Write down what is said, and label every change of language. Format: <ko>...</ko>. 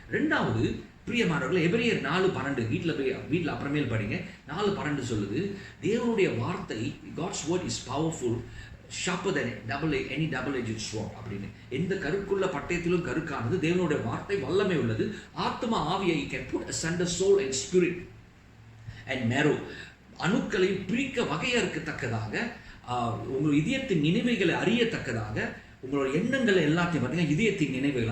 <ta>ரெண்டாவது, பிரியமானவர்களே, எபிரேயர் 4:12 வீட்டில் அப்புறமேல் படிங்க. 4:12 சொல்லுது, தேவனுடைய வார்த்தை,</ta> <en>God's word is powerful, sharper than any double-edged sword</en> <ta>அப்படின்னு. எந்த கருக்குள்ள பட்டயத்திலும் கருக்கானது. தேவனுடைய வார்த்தை வல்லமை உள்ளது. ஆத்மா ஆவியை</ta> <en>can put asunder soul and spirit and marrow,</en> <ta>அணுக்களை பிரிக்க வகையறுக்கத்தக்கதாக, உங்கள் இதயத்தின் நினைவுகளை அறியத்தக்கதாக, உங்களோட எண்ணங்கள் எல்லாத்தையும் பார்த்தீங்கன்னா இதயத்தின் நினைவுகள்.</ta>